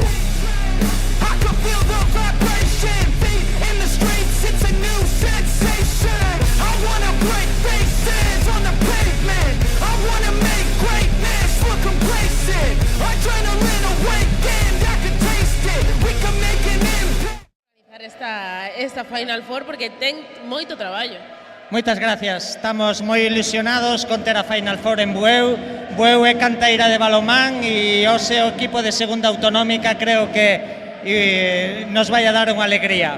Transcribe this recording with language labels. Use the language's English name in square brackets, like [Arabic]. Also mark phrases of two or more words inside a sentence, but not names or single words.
[English] I can feel the vibration. Feet in the streets, it's a new sensation. I wanna break faces on the pavement. I wanna make greatness look complacent. Adrenaline awakened, I can taste it. We can make an impact. [Galician] Esta Final Four porque ten moito traballo. Moitas gracias, estamos moi ilusionados con ter a Final Four en Bueu. Bueu é canteira de balonmán e hoxe o equipo de segunda autonómica creo que nos vai a dar unha alegría.